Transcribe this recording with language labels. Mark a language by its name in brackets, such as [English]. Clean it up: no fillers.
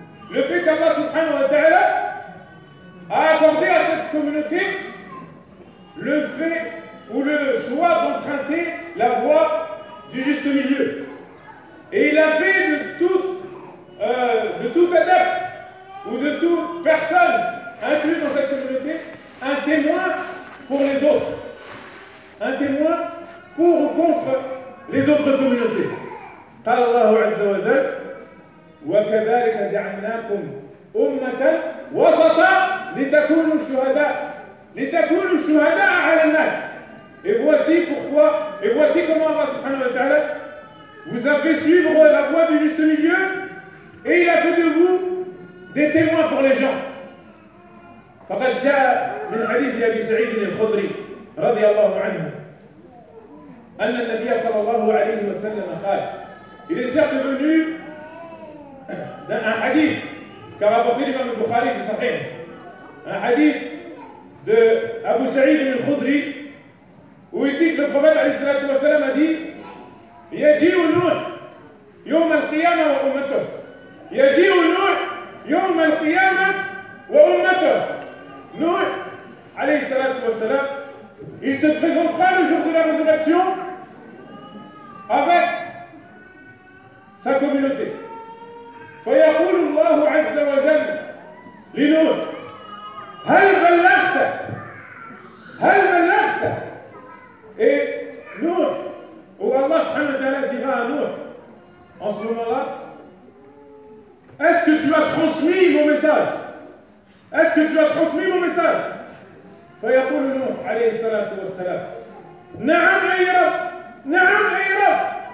[French] Le fait que الله سبحانه وتعالى a accordé à cette communauté le fait ou le choix d'emprunter la voie du juste milieu. Et il a fait de tout adepte ou de toute personne inclue dans cette communauté un témoin pour les autres. Un témoin pour ou contre les autres communautés. [Arabic] قال الله عز وجل وكذلك جعلناكم أمة وسطا لتكونوا شهداء لتكونوا شهداء على الناس. [French] Et voici pourquoi et voici comment Allah subhanahu wa ta'ala vous a fait suivre la voie du juste milieu et il a fait de vous des témoins pour les gens. [Arabic] فقد جاء من حديث أبي سعيد الخدري رضي الله عنه أن النبي صلى الله عليه وسلم قال إلى سياق venu [French] d'un hadith qu'a rapporté l'imam al-Bukhari de Sahih un hadith de Abu Sa'id al-Khudri où il dit que le prophète عليه الصلاة والسلام a dit [Arabic] يجيو نوح يوم القيامة وأمته يجيو نوح يوم القيامة وأمته نوح عليه الصلاة والسلام [French] il se présentera le jour de la résurrection avec sa communauté. [Arabic] فيقول الله عز وجل لنوح هل بلغت هل بلغت et نوح [French] où Allah subhanahu wa ta'ala dira à نوح en ce moment-là est-ce que tu as transmis mon message [Arabic] est-ce que tu as transmis mon message فيقول نوح عليه الصلاة والسلام نعم أي رب نعم أي رب